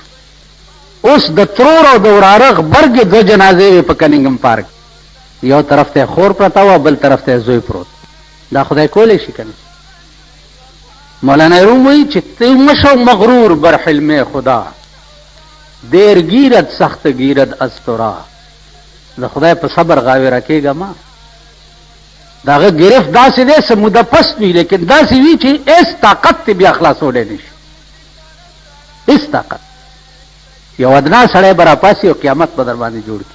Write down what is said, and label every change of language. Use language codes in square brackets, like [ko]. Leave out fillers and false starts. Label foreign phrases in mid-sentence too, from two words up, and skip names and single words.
[ps] اوس د ترور او د وراره غبرګې 2 جنازې وې په کنینګم پارک، یو طرف ته خور پرته وه بل طرف ته زوی پروت. دا خدای کولی شي که نه؟ مولانا روم وایي چې [fa] تی مشو مغرور بر حلم خدا، دیر گیرد سخت گیرد از ترا. [ps] د خدای په صبر غاوره کېږه ما. د هغه ګرفت داسې دی څه موده پس وي، لیکن داسې وي چې هېڅ طاقت ته بیا خلاصولی نه شي، هېڅ طاقت. یو ادنا سړی به راپاسي او قیامت به در باندې جوړ کړي.